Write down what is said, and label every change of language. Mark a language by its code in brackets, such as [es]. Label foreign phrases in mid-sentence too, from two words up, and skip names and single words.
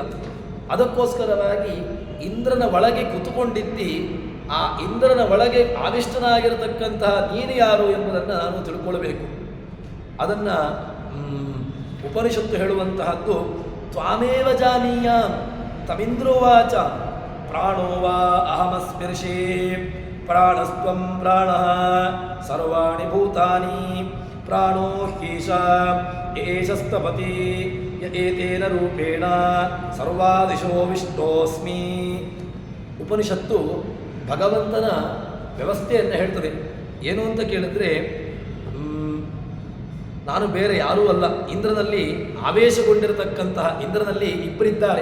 [kn] ಅದಕ್ಕೋಸ್ಕರವಾಗಿ ಇಂದ್ರನ ಒಳಗೆ ಕುತ್ಕೊಂಡಿದ್ದಿ, ಆ ಇಂದ್ರನ ಒಳಗೆ ಆವಿಷ್ಟನಾಗಿರತಕ್ಕಂತಹ ನೀನು ಯಾರು ಎಂಬುದನ್ನು ನಾನು ತಿಳ್ಕೊಳ್ಬೇಕು. ಅದನ್ನು ಉಪನಿಷತ್ತು ಹೇಳುವಂತಹದ್ದು, [sa] ತ್ವಾಮೇವ ಜಾನೀಯ ತಮಿಂದ್ರೋವಾಚ ಪ್ರಾಣೋ ವಾ ಅಹಮಸ್ಪೃಶೇ ಪ್ರಾಣಸ್ತ್ವಂ ಪ್ರಾಣಃ ಸರ್ವಾಣಿ ಭೂತಾನಿ ಪ್ರಾಣೋ ಹ್ಯೇಷ ಏಷಸ್ತಪತಿ ಏತೇನ ರೂಪೇಣ ಸರ್ವಾದಿಶೋ ವಿಷ್ಣೋಸ್ಮಿ. [kn] ಉಪನಿಷತ್ತು ಭಗವಂತನ ವ್ಯವಸ್ಥೆಯನ್ನು ಹೇಳ್ತದೆ. ಏನು ಅಂತ ಕೇಳಿದ್ರೆ, ನಾನು ಬೇರೆ ಯಾರೂ ಅಲ್ಲ, ಇಂದ್ರನಲ್ಲಿ ಆವೇಶಗೊಂಡಿರತಕ್ಕಂತಹ ಇಂದ್ರನಲ್ಲಿ ಇಬ್ಬರಿದ್ದಾರೆ.